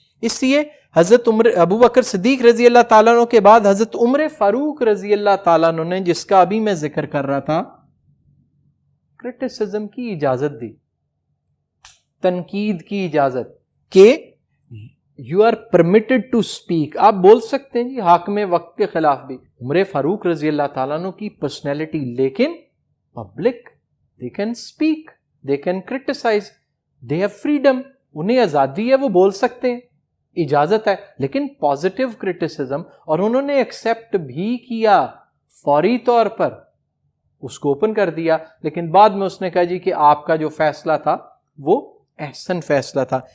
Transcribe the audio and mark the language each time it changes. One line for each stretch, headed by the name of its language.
Urdu: اس لیے حضرت ابو بکر صدیق رضی اللہ تعالیٰ عنہ کے بعد حضرت عمر فاروق رضی اللہ تعالیٰ عنہ نے، جس کا ابھی میں ذکر کر رہا تھا، کرٹیسزم کی اجازت دی، تنقید کی اجازت، کہ
English: You are permitted to speak.
Urdu: آپ بول سکتے ہیں جی حاکم وقت کے خلاف بھی. عمر فاروق رضی اللہ تعالیٰ عنہ کی پرسنالٹی، لیکن public,
English: They can speak, they can criticise, they have freedom.
Urdu: انہیں آزادی ہے، وہ بول سکتے ہیں، اجازت ہے، لیکن پازیٹیو کرٹیسزم. اور انہوں نے ایکسیپٹ بھی کیا فوری طور پر، اس کو اوپن کر دیا. لیکن بعد میں اس نے کہا جی کہ آپ کا جو فیصلہ تھا وہ احسن فیصلہ تھا.